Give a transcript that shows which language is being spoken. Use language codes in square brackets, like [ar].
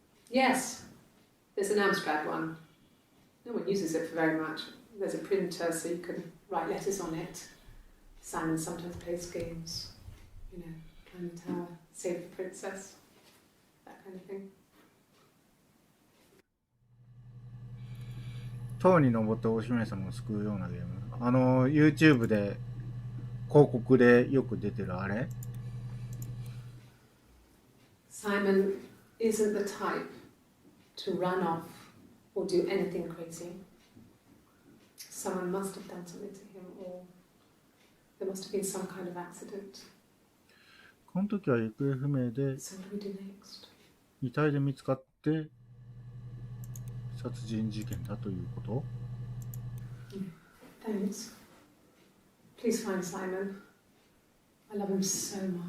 [en] Yes, there's an abstract one. No one uses it for very much. There's a printer so you can write letters on it. Simon sometimes plays games, you know, climb the tower, save the princess, that kind of thing. [ja] 塔に登ってお姫様を救うようなゲーム。YouTube で広告でよく出てるあれ？ [en] Simon isn't the type to run off or do anything crazy. Someone must have done something to him, or there must have been some kind of accident. [ja] この時は行方不明で [en] So what do we do next? [ja] 遺体で見つかって殺人事件だということ？ [en] Thanks. Please find Simon. I love him so much.